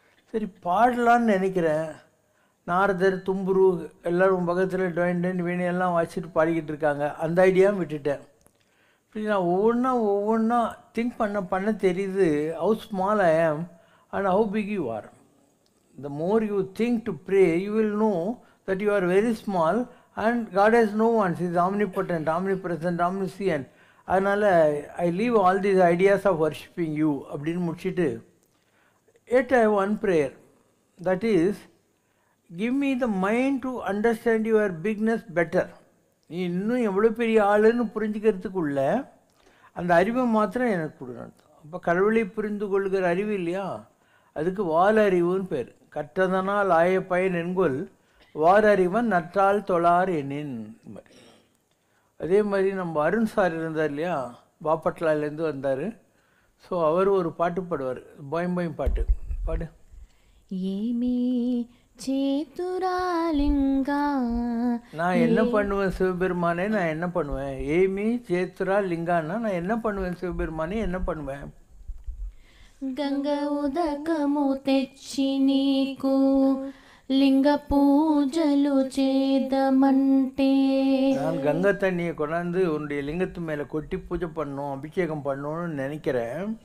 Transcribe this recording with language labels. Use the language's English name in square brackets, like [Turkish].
[Tamil] சரி, பாடலான்னு நினைக்கிறேன். நாரதர் தும்புரு எல்லோரும் பக்கத்தில் டொயின் வீணையெல்லாம் வச்சுட்டு பாடிக்கிட்டு இருக்காங்க. அந்த ஐடியாவும் விட்டுட்டேன். இப்படி நான் ஒவ்வொன்றா திங்க் பண்ண தெரியுது [English] How small I am and how big you are. The more you think to pray, you will know that you are very small and God has no one. He is omnipotent, omnipresent, omniscient. அதனால் I leave all these ideas of worshipping you [Tamil] அப்படின்னு முடிச்சுட்டு, [English] yet I have one prayer. That is, give me the mind to understand your bigness better. [Tamil] நீ இன்னும் எவ்வளோ பெரிய ஆளுன்னு புரிஞ்சுக்கிறதுக்குள்ள அந்த அறிவை மாத்திரம் எனக்கு கொடுக்கணும். அப்போ கடவுளை புரிந்து கொள்கிற அறிவு இல்லையா, அதுக்கு வாலறிவுன்னு பேர். கற்றதனால் ஆய பயன் என்கொள் வாரறிவன் நற்றால் தொழார் எண்ணின். அதே மாதிரி நம்ம அருண் சார் இருந்தார் இல்லையா, பாப்பட்லாலேருந்து வந்தார். ஸோ அவர் ஒரு பாட்டு பாடுவார், பாயும் பாட்டு பாடு. [Telugu] ஏமி சேத்துராலிங்கா, [Tamil] நான் என்ன பண்ணுவேன் சிவபெருமானே, நான் என்ன பண்ணுவேன்? [Telugu] ஏமி சேத்துரா லிங்கான்னா [Tamil] நான் என்ன பண்ணுவேன் சிவபெருமானே, என்ன பண்ணுவேன்? [Telugu] గంగ ఉదకము తెచ్చి నీకు లింగ పూజలు చేదమంటే, [Tamil] நான் கங்கை தண்ணியை கொண்டாந்து உன்னுடைய லிங்கத்து மேலே கொட்டி பூஜை பண்ணணும், அபிஷேகம் பண்ணணும்னு நினைக்கிறேன்.